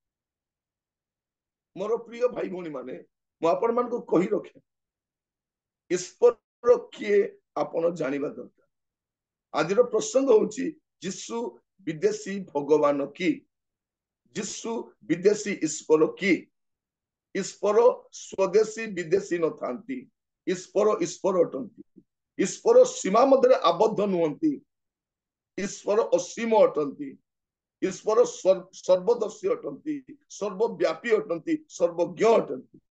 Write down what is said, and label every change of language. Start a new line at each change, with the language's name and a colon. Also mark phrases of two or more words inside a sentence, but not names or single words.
Odia: ମୋର ପ୍ରିୟ ଭାଇ ଭଉଣୀ ମାନେ, ମୁଁ ଆପଣ ମାନଙ୍କୁ କହି ରଖେ, ଈଶ୍ୱର କିଏ ଆପଣ ଜାଣିବା ଦରକାର। ଆଜିର ପ୍ରସଙ୍ଗ ହଉଛି, ଯୀଶୁ ବିଦେଶୀ ଭଗବାନ କି? ଯୀଶୁ ବିଦେଶୀ ଈଶ୍ୱର କି? ଈଶ୍ୱର ସ୍ୱଦେଶୀ ବିଦେଶୀ ନ ଥାନ୍ତି ଈଶ୍ୱର ଈଶ୍ୱର ଅଟନ୍ତି ଈଶ୍ୱର ସୀମା ମଧ୍ୟ ଆବଦ୍ଧ ନୁହନ୍ତି ଈଶ୍ୱର ଅସୀମ ଅଟନ୍ତି ଈଶ୍ୱର ସର୍ବଦର୍ଶୀ ଅଟନ୍ତି ସର୍ବବ୍ୟାପୀ ଅଟନ୍ତି ସର୍ବଜ୍ଞ ଅଟନ୍ତି